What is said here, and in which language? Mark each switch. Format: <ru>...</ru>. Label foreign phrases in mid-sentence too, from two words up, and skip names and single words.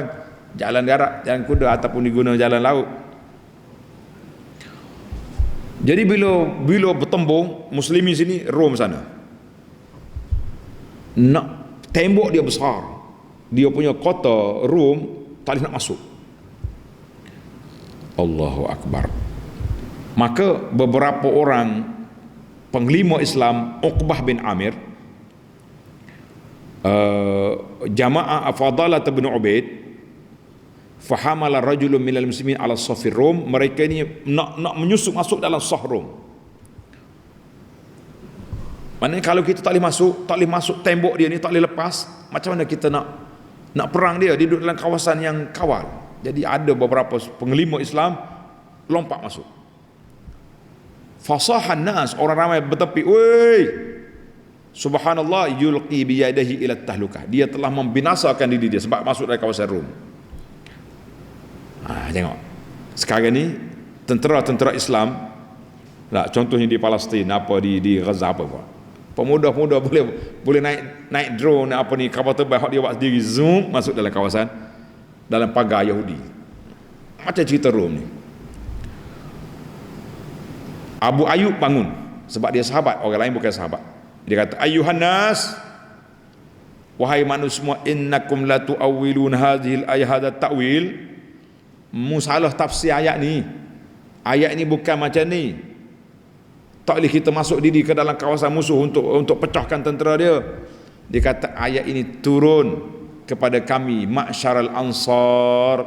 <ms>Jalan darat, jalan kuda ataupun diguna jalan laut. Jadi bila bertembung muslimin sini, Rom sana, nak tembok dia besar, dia punya kota Rom tak boleh nak masuk.</ms> <ar>الله أكبر.</ar> <ms>Maka beberapa orang penglima Islam, Uqbah bin Amir, Jamaah Fadalah bin Ubaid,</ms> <ar>فحمل رجل من المسلمين على صف الروم,</ar> <ms>mereka ini nak menyusup masuk dalam saf Rom. Maknanya kalau kita tak boleh masuk tembok dia ni, tak boleh lepas, macam mana kita nak perang dia? Dia duduk dalam kawasan yang kawal. Jadi ada beberapa penglima Islam lompat masuk.</ms> <ar>فصاح الناس,</ar> <ms>orang ramai bertepi, "Woi,</ms> <ar>سبحان الله، يلقي بيديه إلى التهلكة."</ar> <ms>Dia telah membinasakan diri dia sebab masuk dari kawasan Rom. Tengok. Sekarang ni tentera-tentera Islam, contohnya di Palestin, di Gaza pemuda-pemuda boleh naik drone kapal terbang dia buat sendiri, zoom masuk dalam kawasan, dalam pagar Yahudi. Macam cerita Rom ni. Abu Ayyub bangun sebab dia sahabat, orang lain bukan sahabat. Dia kata,</ms> <ar>"أيها الناس,</ar> <ms>wahai manusia semua,</ms> <ar>إنكم لتؤولون هذه الآية, هذا تأويل."</ar> <ms>Musalah tafsir ayat ni. Ayat ni bukan macam ni. Tak boleh kita masuk diri ke dalam kawasan musuh untuk pecahkan tentera dia. Dia kata ayat ini turun kepada kami,</ms> <ar>معشر الأنصار.</ar>